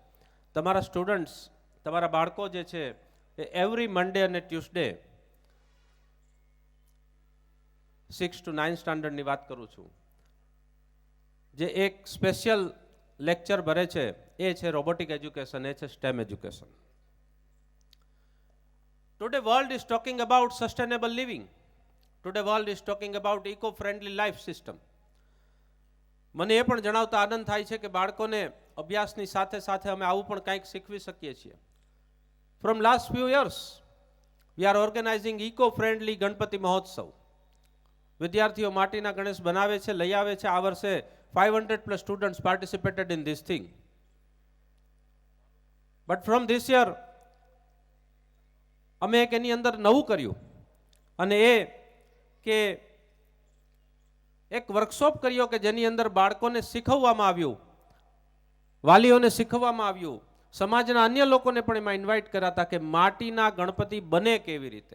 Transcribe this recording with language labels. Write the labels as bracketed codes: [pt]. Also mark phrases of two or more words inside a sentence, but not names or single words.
[gu] તમારા સ્ટુડન્ટ્સ, તમારા બાળકો જે છે એ [en] every Monday [gu] અને ટ્યુસડે 6 to 9 સ્ટાન્ડર્ડની વાત કરું છું, જે એક [en] special lecture [gu] ભરે છે એ છે [en] robotic education, [gu] એ છે [en] STEM education. Today world is talking about sustainable living. Today world is talking about eco-friendly life system. [gu] મને એ પણ જણાવતા આનંદ થાય છે કે બાળકોને અભ્યાસની સાથે સાથે અમે આવું પણ કંઈક શીખવી શકીએ છીએ. [en] From last few years, we are organizing eco-friendly [gu] ગણપતિ મહોત્સવ. વિદ્યાર્થીઓ માટીના ગણેશ બનાવે છે, લઈ આવે છે. આ વર્ષે [en] 500+ students participated in this thing. But from this year, [gu] અમે એક એની અંદર નવું કર્યું અને એ કે એક વર્કશોપ કર્યો કે જેની અંદર બાળકોને શીખવવામાં આવ્યું, વાલીઓને શીખવવામાં આવ્યું, સમાજના અન્ય લોકોને પણ એમાં ઇન્વાઇટ કર્યા હતા કે માટીના ગણપતિ બને કેવી રીતે.